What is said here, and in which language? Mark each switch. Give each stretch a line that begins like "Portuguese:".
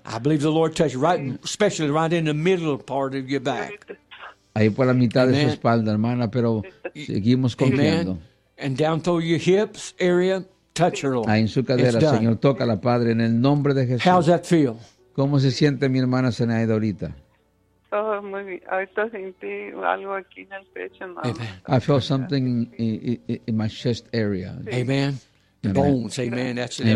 English: I believe the Lord touched right, especially right in the middle part of your back.
Spanish: Ahí por la mitad amen. De su espalda, hermana, pero seguimos confiando.
English: And down through your hips area, touch her, Lord.
Spanish: Ahí en su cadera, Señor, tócala, Padre, en el nombre de Jesús.
English: How's that feel?
Spanish: ¿Cómo se siente mi hermana Zenaida ahorita? Oh, muy bien. Ahorita sentí algo aquí en el pecho,
English: mamá. I feel something in my chest area. Sí. Amen. Amen. Bones, amen. That's another